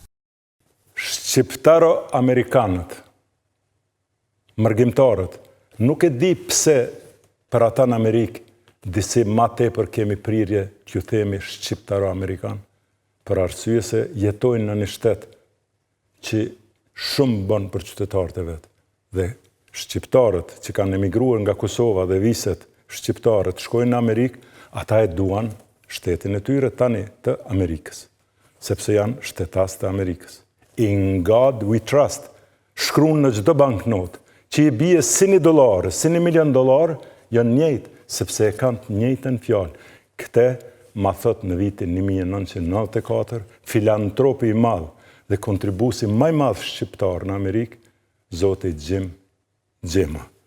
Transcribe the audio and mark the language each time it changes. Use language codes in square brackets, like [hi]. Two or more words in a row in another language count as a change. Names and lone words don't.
[sq] Shqiptaro-amerikanët, mërgjimtarët, nuk e di pse për ata në Amerikë disi ma tepër kemi prirje që themi shqiptaro-amerikan, për arsye se jetojnë në një shtet që shumë bën për qytetarët e vetë. Dhe shqiptarët që kanë emigruar nga Kosova dhe viset shqiptarët shkojnë në Amerikë, ata e duan shtetin e tyre tani të Amerikës, sepse janë shtetas të Amerikës. [en] In God we trust, [sq] shkruan në çdo banknotë, që i bie si $1, si $1 milion, janë njëjtë, sepse e kanë të njëjtën fjalë. Këte ma thot në vitin 1994, filantropi i madh dhe kontribusi më i madh shqiptar në Amerikë, zoti Jim Gjema.